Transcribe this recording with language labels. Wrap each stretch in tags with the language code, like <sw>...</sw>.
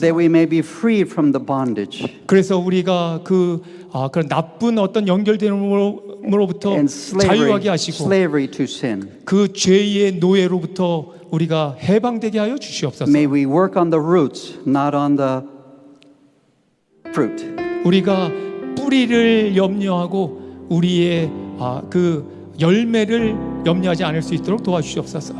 <en>that we may be freed from the bondage</en> <ko>그래서 우리가 그런 나쁜 어떤 연결됨으로부터</ko> <en>and</en> <ko>자유하게 하시고</ko> <en>slavery to sin.</en> <ko>그 죄의 노예로부터 우리가 해방되게 하여 주시옵소서.</ko> <en>May we work on the roots, not on the fruit.</en> <ko>우리가 뿌리를 염려하고 우리의 그 열매를 염려하지 않을 수 있도록 도와주시옵소서.</ko>